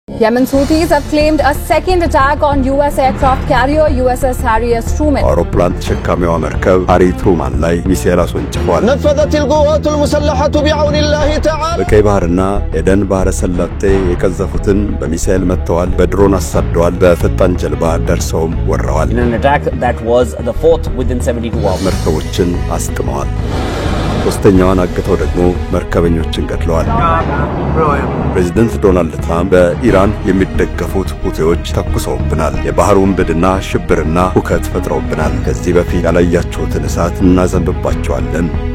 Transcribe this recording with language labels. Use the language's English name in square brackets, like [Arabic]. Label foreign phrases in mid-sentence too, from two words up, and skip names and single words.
[English] Yemen's Houthis have claimed a second attack on U.S. aircraft carrier USS Harry S. Truman. [Amharic] አውሮፕላን ተሸካሚዋ መርከብ ሃሪ ትሩማን ላይ ሚሳኤል አስወንጭፏል። [Arabic] نفذت القوات المسلحة بعون الله تعالى [Amharic] በቀይ ባህርና ኤደን ባህረ ሰላጤ የቀዘፉትን በሚሳኤል መተዋል፣ በድሮን አሳደዋል፣ በፈጣን ጀልባ ደርሰውም ወረዋል። [English] In an attack that was the fourth within 72 hours. [Amharic] መርከቦችን አስጥመዋል። ሶስተኛዋን አግተው ደግሞ መርከበኞችን ገድለዋል። ፕሬዝዳንት ዶናልድ ትራምፕ በኢራን የሚደገፉት ሁቲዎች ተኩሰውብናል፣ የባህር ወንበድና ሽብርና ሁከት ፈጥረውብናል፣ ከዚህ በፊት ያላያችሁትን እሳት እናዘንብባቸዋለን።